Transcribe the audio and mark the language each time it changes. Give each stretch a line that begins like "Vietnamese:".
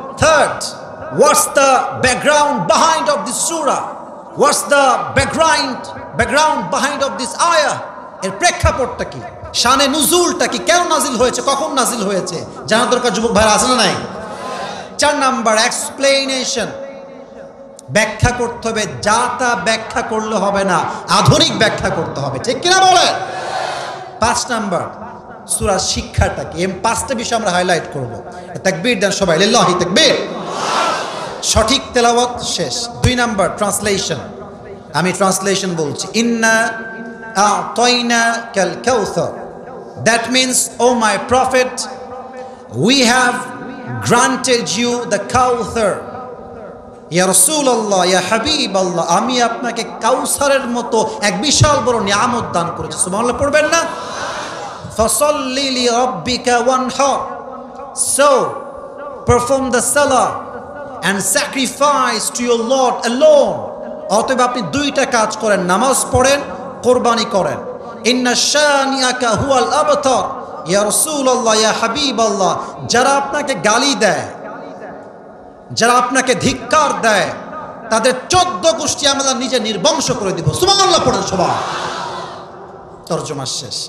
English: 3, what's the background behind of this surah? What's the background behind of this ayah?
Bangla: এর প্রেক্ষাপটটা কি, শানে নুজুলটা কি, কেন নাজিল হয়েছে, কখন নাজিল হয়েছে, জানা দরকার যুবক ভাইরা, আছে না নাই? 4 নাম্বার এক্সপ্লেনেশন, ব্যাখ্যা করতে হবে। যা তা ব্যাখ্যা করলে হবে না, আধুনিক ব্যাখ্যা করতে হবে, ঠিক কিনা বলেন? 5 নাম্বার সূরা শিক্ষাটা কি। এই 5টা বিষয় আমরা হাইলাইট করব। তাকবীর দেন সবাই, লিল্লাহি তাকবীর। সঠিক তেলাওয়াত শেষ। 2 নাম্বার ট্রান্সলেশন, আমি ট্রান্সলেশন বলছি,
Arabic: ইন্না আ'তাইনাকাল কাউসার,
English: That means O my prophet, we have granted you the কাউসার।
Bangla: ইয়া রাসূলুল্লাহ, ইয়া হাবিবাল্লাহ, আমি আপনাকে কাউসারের মতো এক বিশাল বড় নিয়ামত দান করেছি। সুবহানাল্লাহ পড়বেন না?
Arabic: ফাসাল্লি লিরাব্বিকা ওয়ানহার,
English: so perform the salah and sacrifice to your Lord alone.
Bangla: অতএব আপনি 2টা কাজ করেন, নামাজ পড়েন, কোরবানি করেন।
Arabic: ইন্না শানিআকা হুয়াল আবতার,
Bangla: ইয়া রাসূলুল্লাহ, ইয়া হাবিবাল্লাহ, যারা আপনাকে গালি দেয়, যারা আপনাকে ধিক্কার দেয়, তাদের 14 গোষ্ঠী আমরা নিজে নির্বংশ করে দিব। সুবহানাল্লাহ পড়েন সবাই। তরজমা শেষ।